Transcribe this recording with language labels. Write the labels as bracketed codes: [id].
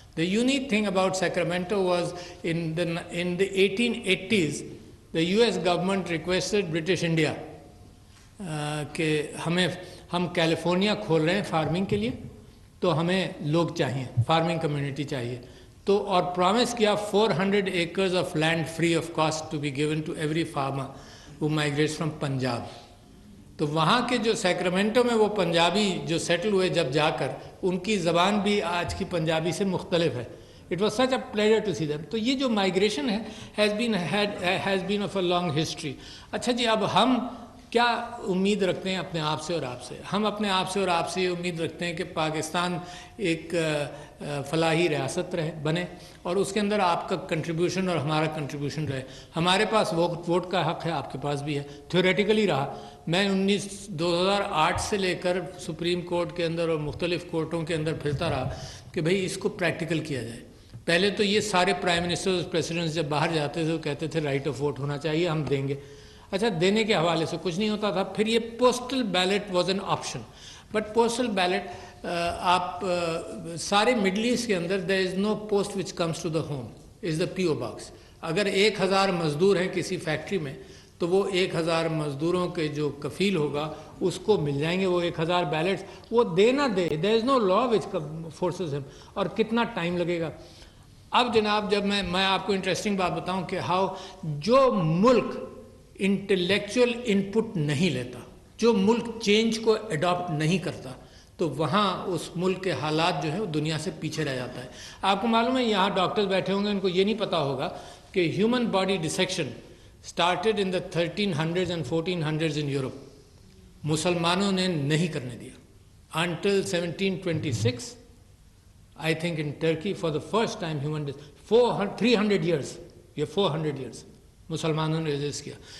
[en] The unique thing about Sacramento was in the 1880s, the US government requested British India [ur] کہ ہم California کھول رہے ہیں farming کے لیے, تو ہمیں لوگ چاہیے, فارمنگ کمیونٹی چاہیے. تو اور پرومس کیا [en] 400 acres of land free of cost to be given to every farmer who migrates from Punjab. [ur] تو وہاں کے جو سیکرامنٹو میں وہ پنجابی جو سیٹل ہوئے جب جا کر, ان کی زبان بھی آج کی پنجابی سے مختلف ہے. [en] It was such a pleasure to see them. [ur] تو یہ جو مائگریشن ہے [en] has been of a long history. [ur] اچھا جی, اب ہم کیا امید رکھتے ہیں اپنے آپ سے اور آپ سے؟ ہم اپنے آپ سے اور آپ سے یہ امید رکھتے ہیں کہ پاکستان ایک فلاحی ریاست بنے, اور اس کے اندر آپ کا کنٹریبیوشن اور ہمارا کنٹریبیوشن رہے. ہمارے پاس ووٹ کا حق ہے, آپ کے پاس بھی ہے, تھیوریٹیکلی رہا. میں 2008 سے لے کر سپریم کورٹ کے اندر اور مختلف کورٹوں کے اندر پھرتا رہا کہ بھئی اس کو پریکٹیکل کیا جائے. پہلے تو یہ سارے پرائم منسٹر پریسیڈنٹس جب باہر جاتے تھے وہ کہتے تھے رائٹ آف ووٹ ہونا چاہیے, ہم دیں گے. اچھا, دینے کے حوالے سے کچھ نہیں ہوتا تھا. پھر یہ [en] postal ballot was an option, [ur] but postal ballot آپ سارے مڈل ایسٹ کے اندر [en] there is no post which comes to the home is the PO box. [ur] اگر 1000 مزدور ہیں کسی فیکٹری میں تو وہ 1000 مزدوروں کے جو کفیل ہوگا اس کو مل جائیں گے وہ 1000 بیلٹس. وہ دے نہ دے, [en] there is no law which forces him. [ur] اور کتنا ٹائم لگے گا. اب جناب جب میں آپ کو انٹرسٹنگ بات بتاؤں کہ ہاؤ جو ملک انٹلیکچوئل انپٹ نہیں لیتا, جو ملک چینج کو اڈاپٹ نہیں کرتا, تو وہاں اس ملک کے حالات جو ہیں وہ دنیا سے پیچھے رہ جاتا ہے. آپ کو معلوم ہے یہاں ڈاکٹرز بیٹھے ہوں گے, ان کو یہ نہیں پتا ہوگا کہ human body dissection [en] started in the 1300s and 1400s in Europe. [ur] مسلمانوں نے نہیں کرنے دیا. [en] Until 1726, I think in Turkey for the first time 300 years, [ur] یہ 400 years مسلمانوں نے ریزسٹ کیا.